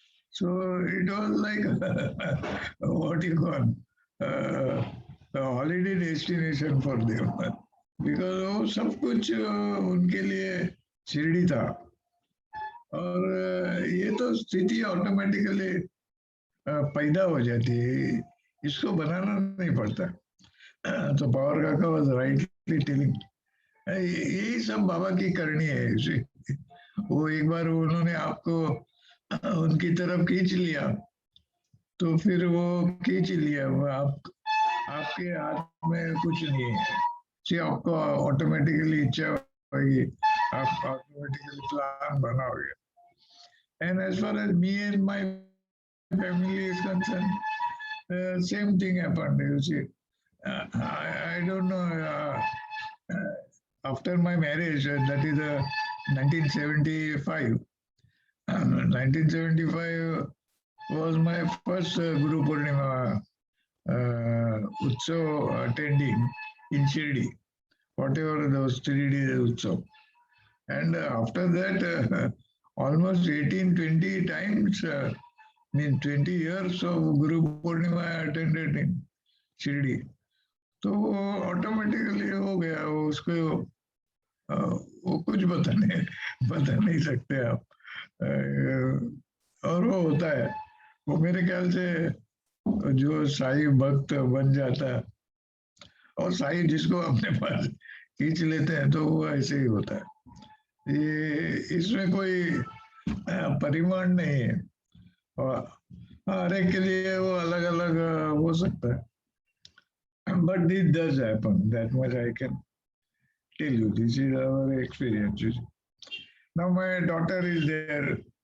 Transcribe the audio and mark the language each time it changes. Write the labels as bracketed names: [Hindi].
[English] So it was like what you call a holiday destination for them, because [Hindi] वो सब कुछ उनके लिए शिरडी था. और ये तो स्थिति ऑटोमेटिकली पैदा हो जाती है, इसको बनाना नहीं पड़ता. तो पावर काका [English] was rightly telling, [Hindi] यही सब बाबा की करनी है. वो एक बार उन्होंने आपको उनकी तरफ खींच लिया, तो फिर वो खींच लिया, वो आपके हाथ में कुछ नहीं है. जी, आपको ऑटोमेटिकली इच्छा होगी, आप ऑटोमेटिकली प्लान बनाओगे. [English] And as far as me and my family is concerned, same thing happened. You see, I don't know. After my marriage, that is 1975. 1975 was my first Guru Purnima Utsav attending in Shirdi, whatever those 3 days Utsav. And after that, almost 18-20 times, 20 years of Guru Purnima I attended in Shirdi. [Hindi] तो automatically हो गया, उसको वो कुछ बता नहीं सकते आप. और वो होता है, वो मेरे ख्याल से जो साईं भक्त बन जाता है और साईं जिसको अपने पास खींच लेते हैं, तो वो ऐसे ही होता है. ये इसमें कोई परिमाण नहीं है, और हर एक के लिए वो अलग अलग हो सकता है. [English] But this does happen, that much I can tell you. This is our experience. Now my daughter is there.